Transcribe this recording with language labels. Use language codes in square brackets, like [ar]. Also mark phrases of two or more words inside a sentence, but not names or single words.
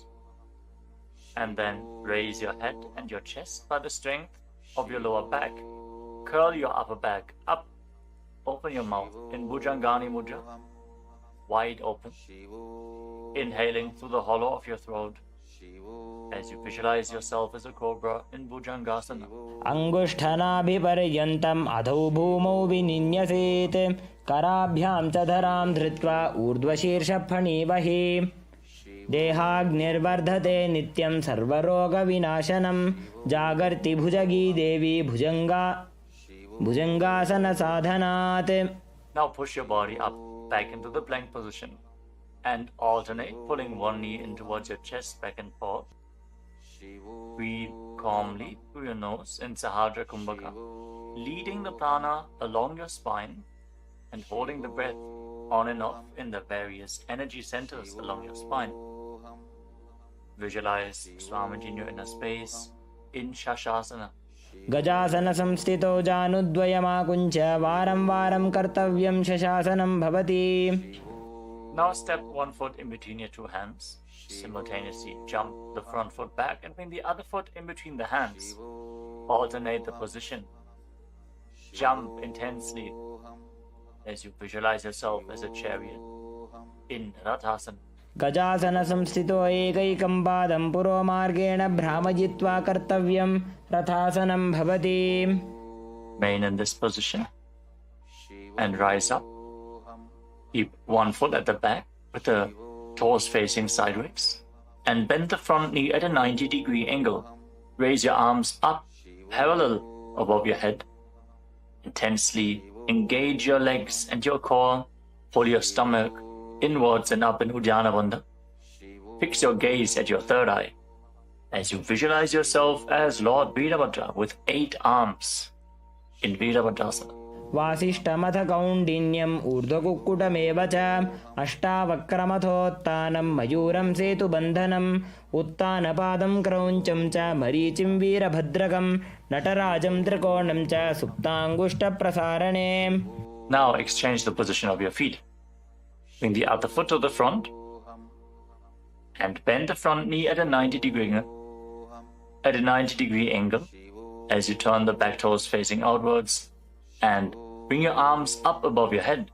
[en] And then raise your head and your chest by the strength of your lower back. Curl your upper back up. Open your mouth in Bhujangani Mudra. Wide open. Inhaling through the hollow of your throat as you visualize yourself as a cobra in Bhujangasana. [sa] अङ्गुष्ठनाभिपर्यन्तम् अधौ भूमौ विनिन्यसेत् कराभ्याम् चाधरम् धृत्वा ऊर्ध्वशीर्ष फणिवही देहाग्निर्वर्धते नित्यम् सर्वरोग विनाशनम् जागर्ति भुजगी देवी भुजङ्गासन साधनात्. [en] Now push your body up back into the plank position and alternate pulling one knee in towards your chest back and forth. Breathe calmly through your nose in Sahadra Kumbhaka, leading the prana along your spine and holding the breath on and off in the various energy centers along your spine. Visualize Swamiji in your inner space in Shashasana. [sa] गजासन संस्थितो जानुद्वयमाकुञ्च वारम् वारम् कर्तव्यम् शशासनम् भवति. [en] Now step one foot in between your two hands. Simultaneously jump the front foot back and bring the other foot in between the hands. Alternate the position. Jump intensely as you visualize yourself as a chariot in Rathasana. [sa] गजासन संस्थितो एकैकम् पादम् पुरो मार्गेण भ्रमजित्वा कर्तव्यम् रथासनम् भवति. [en] Remain in this position and rise up. Keep one foot at the back with the toes facing sideways and bend the front knee at a 90-degree angle. Raise your arms up parallel above your head. Intensely engage your legs and your core. Pull your stomach inwards and up in Uddiyana Bandha. Fix your gaze at your third eye as you visualize yourself as Lord Veerabhadra with 8 arms in Veerabhadrasana. [sa] वसिष्ठमथ कौण्डिन्यम् ऊर्ध्वकुक्कुटमेव च अष्टवक्रमतोत्थानम् मयूरम् सेतु बन्धनम् उत्तानपादम् क्रौञ्चम् च मरीचिम् वीरभद्रकम् नटराजम् त्रिकोणम् च सुप्ताङ्गुष्ठ प्रसारणे. [en] Now exchange the position of your feet. Bring the other foot to the front and bend the front knee at a 90-degree angle as you turn the back toes facing outwards and bring your arms up above your head.